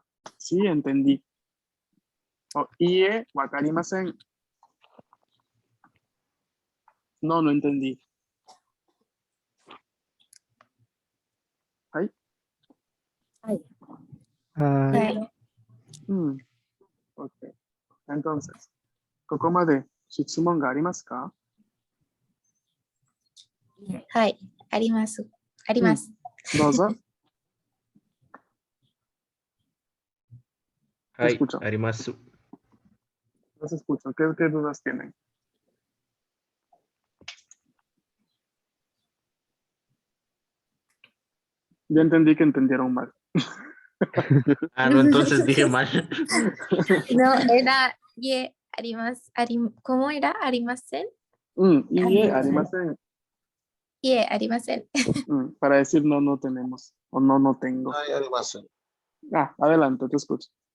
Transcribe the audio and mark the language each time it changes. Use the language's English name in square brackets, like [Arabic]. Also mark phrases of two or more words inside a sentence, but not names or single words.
[Spanish] Sí, entendí. [Japanese] いいえ、わかりません. [Spanish] No entendí. Hi. Ay. Hi. Ok. Entonces, [Japanese] ¿ここまで質問がありますか? はい。あります。あります. Dozo. ay, [Spanish] Escucho. arimasu. Los escucho. ¿Qué dudas tienen? Ya entendí que entendieron mal. Ah, no, entonces dije mal. No, era ye ¿cómo era? Arimasen. Y arimasen. [Japanese] いいえ、ありません. [Spanish] Para decir no tenemos. O no tengo. [Japanese] はい、ありません. [Spanish] Adelante, te escucho.